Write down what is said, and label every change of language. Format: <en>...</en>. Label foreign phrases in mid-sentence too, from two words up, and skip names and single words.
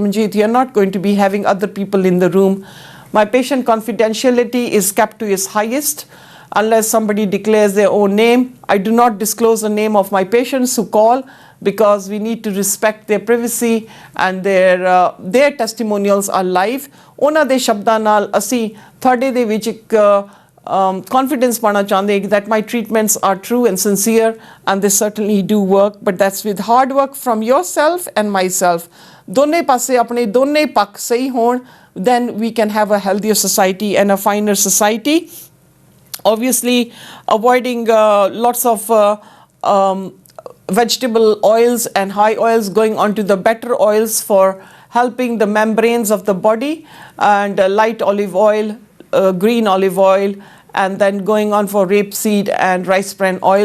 <en>Manjeet, you're not going to be having other people in the room. My patient confidentiality is kept to its highest unless somebody declares their own name. I do not disclose the name of my patients who call, because we need to respect their privacy, and their testimonials are live.</en> <pa>ਉਹਨਾਂ ਦੇ ਸ਼ਬਦਾਂ ਨਾਲ ਅਸੀਂ ਤੁਹਾਡੇ ਦੇ ਵਿੱਚ ਇੱਕ confidence ਪਾਣਾ ਚਾਹੁੰਦੇ</pa> <en>that my treatments are true and sincere, and they certainly do work, but that's with hard work from yourself and myself.</en> <pa>ਦੋਨੇ ਪਾਸੇ ਆਪਣੇ ਦੋਨੇ ਪੱਖ ਸਹੀ ਹੋਣ,</pa> <en>then we can have a healthier society and a finer society. Obviously, avoiding lots of vegetable oils and high oils, going on to the better oils for helping the membranes of the body, and light olive oil, green olive oil, and then going on for rapeseed and rice bran oils.</en>